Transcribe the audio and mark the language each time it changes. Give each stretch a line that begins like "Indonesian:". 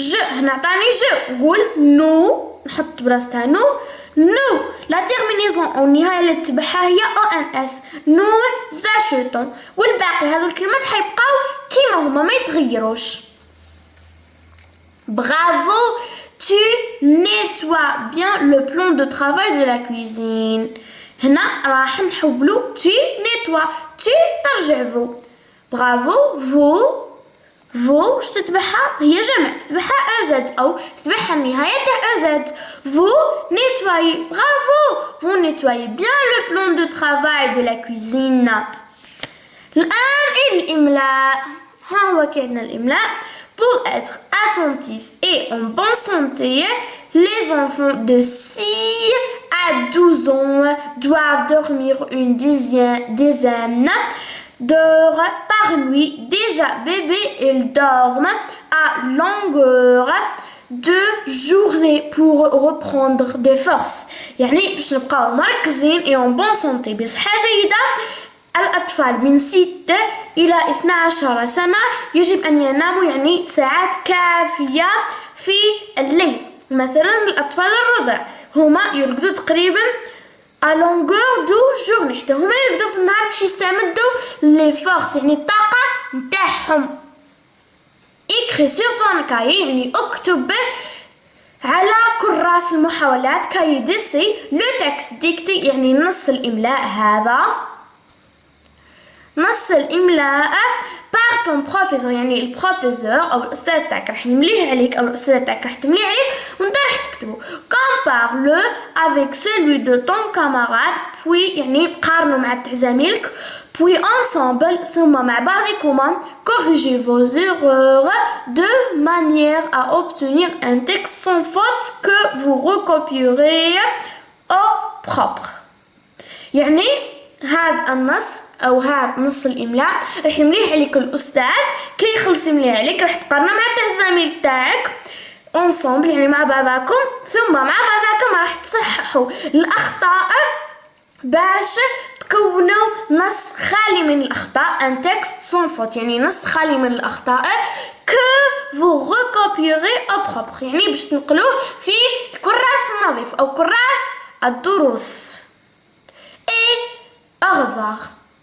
Arabic: هنا عطاني نقول نو نحط براستها نو لا تيرمينيزون او النهايه اللي تتبعها هي ONS نو زاشوتون والباقي هذو الكلمات حيبقاو كيما هما ما يتغيروش. برافو
French: tu nettoies bien le plan de travail de la cuisine.
Arabic: هنا راح نحولو
French: tu nettoies.
Arabic: Tu ترجع vous.
French: Bravo, vous.
Arabic: vous شو تتبعها؟ هي جمع تتبعها أوزد أو تتبعها النهاية تاع أوزد.
French: Vous nettoyez. Bravo. Vous nettoyez bien le plan de travail de la cuisine.
Arabic: الآن الإملاء. ها هو كي عندنا الإملاء.
French: Pour être attentif et en bonne santé, les enfants de 6 à 12 ans doivent dormir une dizaine d'heures par nuit. Déjà, bébé, ils dorment à longueur de journée pour reprendre des forces.
Arabic: يعني باش نبقاو مركزين
French: et en bonne santé
Arabic: بصحة جيدة. الأطفال من 6 إلى 12 سنة يجب أن يناموا يعني ساعات كافية في الليل. مثلا الأطفال الرضع هما يرقدوا تقريبا
French: à longueur de journée.
Arabic: حتى هما يرقدوا في النهار باش يستمدوا لي فورس يعني الطاقة نتاعهم.
French: écris sur ton cahier
Arabic: يعني اكتب على كراس المحاولات كاي ديسي لو تكست ديكتي يعني نص الإملاء هذا. نص الإملاء
French: par ton professeur
Arabic: يعني البروفيسور أو الأستاذ تاعك راح يمليه عليك أو الأستاذة تاعك راح تمليه عليك وانت راح تكتبه.
French: compare-le avec celui de ton camarade puis
Arabic: يعني قارنوا مع تاع زميلك
French: puis ensemble
Arabic: ثم مع بعضكما
French: corrigez vos erreurs de manière à obtenir un texte sans faute que vous recopierez au propre.
Arabic: يعني هذا النص أو هذا نص الإملاء راح يمليه عليك الأستاذ كي يخلص يمليه عليك راح تقارنه مع تاع الزميل تاعك ensemble يعني مع بعضكم ثم مع بعضكم راح تصححوا الأخطاء باش تكونوا نص خالي من الأخطاء
French: un texte sans faute
Arabic: يعني نص خالي من الأخطاء
French: que vous recopierez au propre
Arabic: يعني باش تنقلوه في الكراس النظيف أو كراس الدروس.
French: Et au revoir.